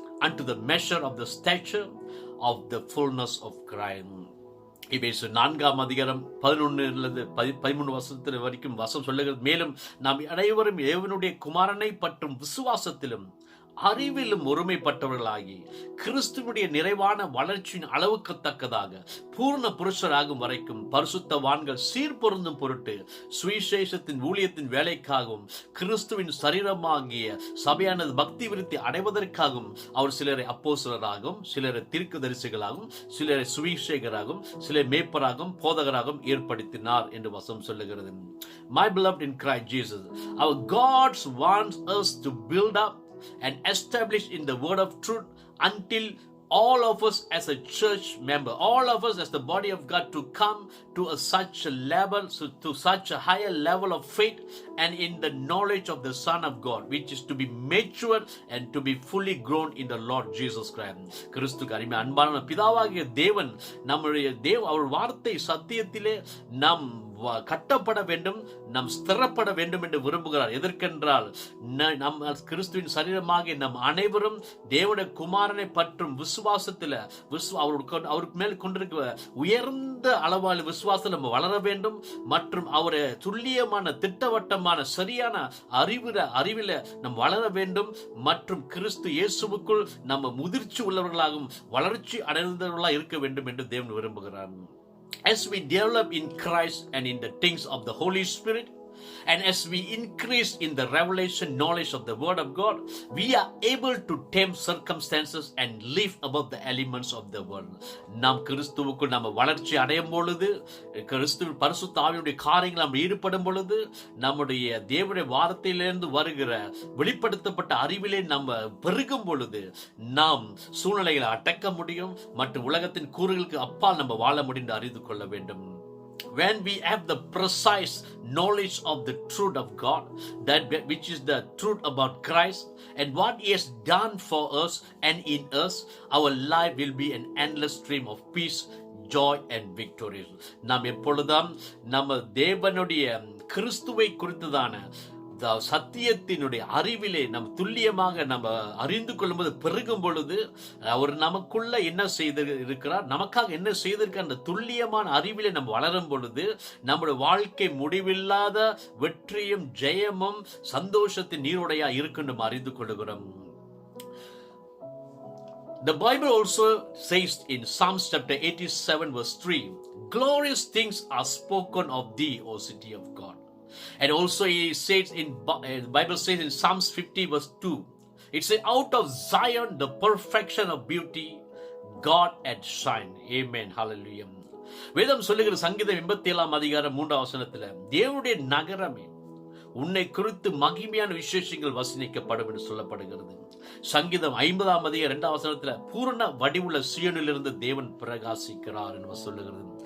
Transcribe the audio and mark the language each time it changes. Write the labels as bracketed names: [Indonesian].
[English] unto the measure of the stature of the fullness of Christ. [Tamil] எபேசியர் 4ஆம் அதிகாரம் 11 13 வசனத்தில் வரைக்கும் வசனம் சொல்லுகிறது. மேலும் நாம் அனைவரும் தேவனுடைய குமாரனை பற்றும் விசுவாசத்திலும் அறிவிலும் ஒருமைப்பட்டவர்களாகி கிறிஸ்துவனுடைய நிறைவான வளர்ச்சியின் அளவுக்கு தக்கதாக பூர்ண புருஷராகும் வரைக்கும் பரிசுத்தவான்கள் சீர்பொருந்தும் பொருட்டு சுவிசேஷத்தின் ஊழியத்தின் வேலைக்காகவும் கிறிஸ்துவின் சரீரமாகிய சபையானது பக்தி விருத்தி அடைவதற்காகவும் அவர் சிலரை அப்போஸ்தலராகவும் சிலரை தீர்க்கதரிசிகளாகவும் சிலரை சுவிசேஷகராகவும் சிலரை மேய்ப்பராகவும் போதகராகவும் ஏற்படுத்தினார் என்று வசனம் சொல்லுகிறது. [English] My beloved in Christ Jesus, our God wants us to build up and establish in the word of truth until all of us as a church member, all of us as the body of God, to come to such a level, to such a higher level of faith and in the knowledge of the Son of God, which is to be mature and to be fully grown in the Lord Jesus Christ. [Tamil] கிறிஸ்துவுக்கு அருமையான அன்பான பிதாவாகிய தேவன் நம்முடைய அவர் வார்த்தை சத்தியத்திலே நாம் கட்டப்பட வேண்டும், நாம் ஸ்திரப்பட வேண்டும் என்று விரும்புகிறார். எதற்கென்றால் நம் கிறிஸ்துவின் சரீரமாக நம் அனைவரும் தேவனுடைய குமாரனை பற்றும் விசுவாசத்தில் அவருக்கு மேல் கொண்டிருக்கிற உயர்ந்த அளவான விசுவாசத்தில் நம்ம வளர வேண்டும் மற்றும் அவரை துல்லியமான திட்டவட்டமான சரியான அறிவில நம் வளர வேண்டும் மற்றும் கிறிஸ்து இயேசுவுக்குள் நம்ம முதிர்ச்சி உள்ளவர்களாகவும் வளர்ச்சி அடைந்தவர்களாக இருக்க வேண்டும் என்று தேவன் விரும்புகிறார். [English] As we develop in Christ and in the things of the Holy Spirit, and as we increase in the revelation knowledge of the Word of God, we are able to tame circumstances and live above the elements of the world. [Tamil] நாம் கிறிஸ்துவுக்குள் நம்ம வளர்ச்சி அடையும் பொழுது, கிறிஸ்துவின் பரிசுத்த ஆவியுடைய காரியங்கள் நாம் ஈடுபடும் பொழுது, நம்முடைய தேவனுடைய வார்த்தையிலிருந்து வருகிற வெளிப்படுத்தப்பட்ட அறிவிலே நம்ம பெருகும் பொழுது நாம் சூழ்நிலைகளை அடக்க முடியும் மற்றும் உலகத்தின் கூறுகளுக்கு அப்பால் நம்ம வாழ முடியும் என்று அறிந்து கொள்ள வேண்டும். [English] When we have the precise knowledge of the truth of God, which is the truth about Christ and what He has done for us and in us, our life will be an endless stream of peace, joy and victory. [Tamil] நாம் எப்பொழுதும் நம்ம தேவனுடைய கிறிஸ்துவை குறித்ததான சத்தியத்தினுடைய அறிவிலே நம் துல்லியமாக நம்ம அறிந்து கொள்ளும்போது பெருகும் பொழுது அவர் நமக்குள்ள என்ன செய்திருக்கிறார், நமக்காக என்ன செய்திருக்கார், அந்த துல்லியமான அறிவிலே நம்ம வளரும் பொழுது நம்முடைய வாழ்க்கை முடிவில்லாத வெற்றியும் ஜெயமும் சந்தோஷத்தின் நீரோடையா இருக்குன்னு நம்ம அறிந்து கொள்கிறோம். [English] The Bible also says in Psalms chapter 87 verse 3, glorious things are spoken of thee, O city of God. And also he says the Bible says in Psalms 50 verse 2, it says, out of Zion the perfection of beauty God had shined. Amen. Hallelujah. [Tamil] வேதம் சொல்லுகிற சங்கீதம் 87ஆம் அதிகாரம் 3ஆம் வசனத்தில், தேவனுடைய நகரமே உன்னை குறித்து மகிமையான விசேஷங்கள் வசனிக்கப்படும் என்று சொல்லப்படுகிறது. சங்கீதம் 50ஆம் அதிகாரம் 2ஆம் வசனத்தில், பூரண வடிவுள்ள சீயோனிலிருந்து தேவன் பிரகாசிக்கிறார் என்று சொல்லுகிறது.